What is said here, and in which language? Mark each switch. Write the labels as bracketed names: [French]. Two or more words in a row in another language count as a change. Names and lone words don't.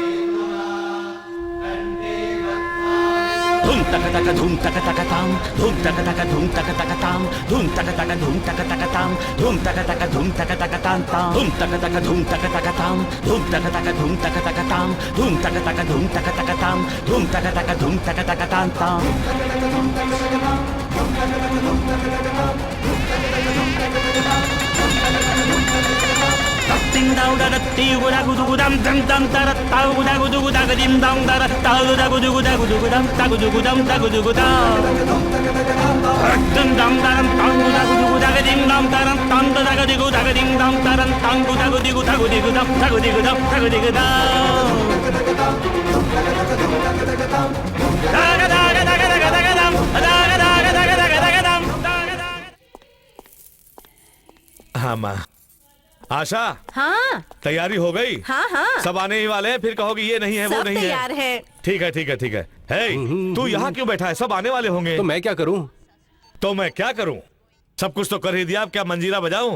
[Hindi] धूम तक तक धूम तक तक ताम, धूम तक तक धूम तक तक ताम, धूम तक तक धूम तक तक ताम, धूम तक तक धूम तक तक ताम ताम, धूम तक तक धूम तक तक ताम, धूम तक तक धूम तक तक ताम, धूम तक तक धूम तक तक ताम, धूम तक तक धूम तक तक ताम ताम। Ding dong da da di gu da gu du gu dam dam dam da da ta gu da gu du gu da ga dim dong da da ta gu da gu du gu da gu du gu dam ta gu du gu dam ta gu du gu da dum dam da dam ta gu da gu du gu da ga dim dam da dam tam da ga di gu da ga dim dam da dam tam gu da gu di gu da gu di gu dam ta gu di gu dam ta gu di gu da da ga da ga da ga da ga da ga dam da ga da ga da ga da ga da ga dam da ga da। हाँ माँ। आशा, हाँ तैयारी हो गई? हाँ हाँ, सब आने ही वाले हैं, फिर कहोगे ये नहीं है वो सब नहीं तैयार है। ठीक है ठीक है ठीक है। हे, तू यहाँ क्यों बैठा है? सब आने वाले होंगे। तो मैं क्या करूं? तो मैं क्या करूं? सब कुछ तो कर ही दिया, अब क्या मंजीरा बजाऊं?